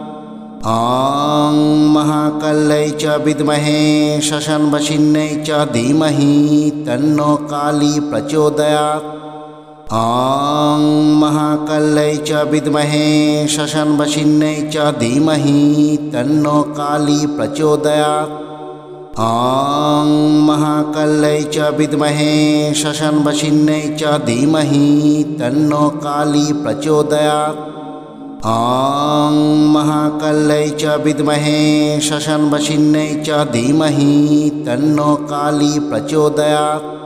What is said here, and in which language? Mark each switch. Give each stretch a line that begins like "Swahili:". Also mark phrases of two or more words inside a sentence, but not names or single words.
Sanskrit: ওং মহাকাল্যৈ চ বিদ্মহে শ্মশানবাসিন্যৈ চ ধীমহি তন্নো কালী প্রচোদয়াৎ। ওং মহাকাল্যৈ চ বিদ্মহে শ্মশানবাসিন্যৈ চ ধীমহি তন্নো কালী প্রচোদয়াৎ। ॐ महाकाल्यै च विद्महे शशानवशिन्यै च धीमहि तन्नो काली प्रचोदयात्। ॐ महाकाल्यै च विद्महे शशानवशिन्यै च धीमहि तन्नो काली प्रचोदयात्।